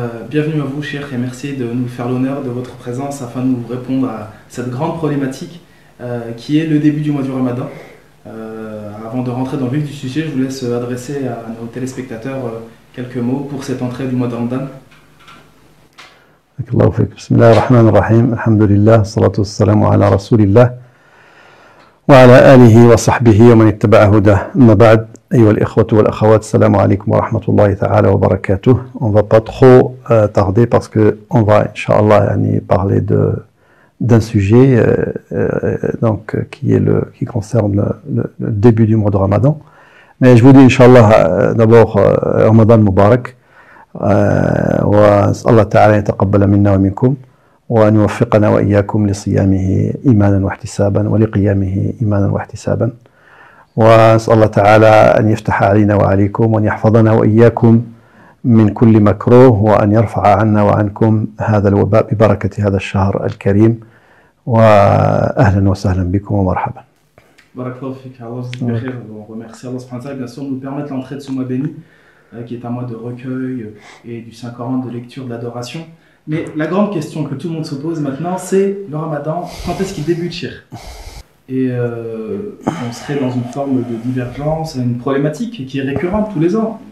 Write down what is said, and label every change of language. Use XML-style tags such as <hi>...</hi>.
<fr>Bienvenue à vous, Cheikh, et merci de nous faire l'honneur de votre présence afin de nous répondre à cette grande problématique qui est le début du mois du Ramadan. Avant de rentrer dans le vif du sujet, je vous laisse adresser à nos téléspectateurs quelques mots pour cette entrée du mois de Ramadan.</fr> <ar>الله فيك. بسم الله الرحمن الرحيم. الحمد لله والصلاة والسلام على رسول الله وعلى آله وصحبه ومن اتبع هداه. أما بعد أيها الإخوة والأخوات, السلام عليكم ورحمة الله تعالى وبركاته.</ar> <fr>On va pas trop tarder parce que on va Inch'Allah parler d'un sujet qui concerne le début du mois de Ramadan. Mais je vous dis Inch'Allah d'abord Ramadan Mubarak.</fr> <ar>وأسأل الله تعالى يتقبل منا ومنكم وأن يوفقنا وإياكم لصيامه إيمانا واحتسابا ولقيامه إيمانا واحتسابا وأسأل الله تعالى أن يفتح علينا وعليكم وأن يحفظنا وإياكم من كل مكروه وأن يرفع عنا وعنكم هذا الوباء ببركة هذا الشهر الكريم وأهلا وسهلا بكم ومرحبا.</ar> <fr>Barakallahu fik, Allah vous bénisse. On remercie Allah subhanahu wa ta'ala bien sûr de nous permettre l'entrée de ce mois béni, qui est un mois de recueil et du Saint-Coran, de lecture, d'adoration. Mais la grande question que tout le monde se pose maintenant, c'est le Ramadan, quand est-ce qu'il débute, Cheikh? Et on serait dans une forme de divergence, une problématique qui est récurrente tous les ans.</fr>